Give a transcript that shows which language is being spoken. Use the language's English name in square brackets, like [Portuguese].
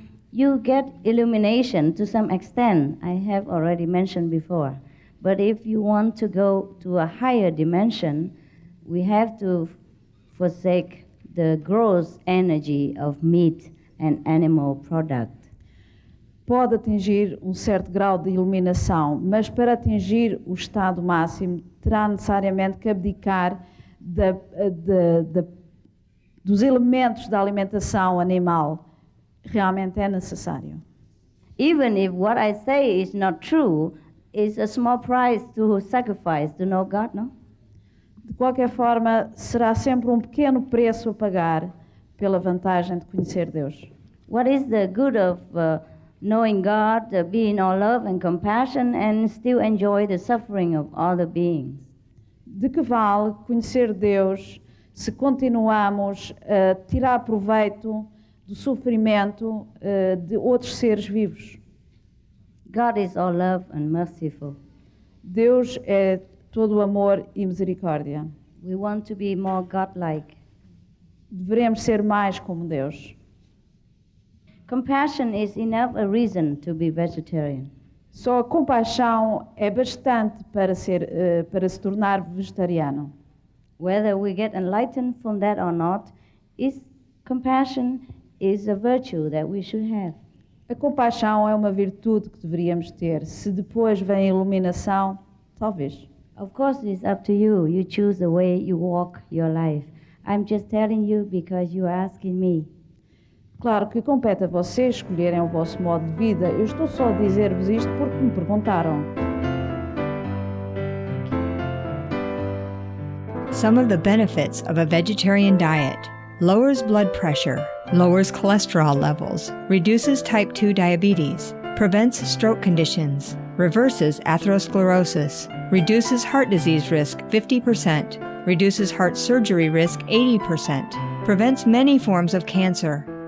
[English] You get illumination to some extent, I have already mentioned before. But if you want to go to a higher dimension, we have to forsake the gross energy of meat and animal product. [Portuguese] Pode atingir um certo grau de iluminação, mas para atingir o estado máximo terá necessariamente que abdicar dos elementos da alimentação animal. Realmente é necessário. [English] Even if what I say is not true, it's a small price to sacrifice to know God, no? [Portuguese] De qualquer forma, será sempre um pequeno preço a pagar pela vantagem de conhecer Deus. [English] What is the good of knowing God, being all love and compassion, and still enjoy the suffering of other beings? [Portuguese] De que vale conhecer Deus se continuamos a tirar proveito do sofrimento de outros seres vivos? [English] God is all love and merciful. [Portuguese] Deus é todo amor e misericórdia. [English] We want to be more godlike. [Portuguese] Devemos ser mais como Deus. [English] Compassion is enough a reason to be vegetarian. [Portuguese] Só a compaixão é bastante para se tornar vegetariano. [English] Whether we get enlightened from that or not, compassion is a virtue that we should have. [Portuguese] A compaixão é uma virtude que deveríamos ter. Se depois vem a iluminação, talvez. [English] Of course, it's up to you. You choose the way you walk your life. I'm just telling you because you are asking me. [Portuguese] Claro que compete a vocês escolherem o vosso modo de vida. Eu estou só a dizer-vos isto porque me perguntaram. [English] Some of the benefits of a vegetarian diet: lowers blood pressure, lowers cholesterol levels, reduces type 2 diabetes, prevents stroke conditions, reverses atherosclerosis, reduces heart disease risk 50%, reduces heart surgery risk 80%, prevents many forms of cancer.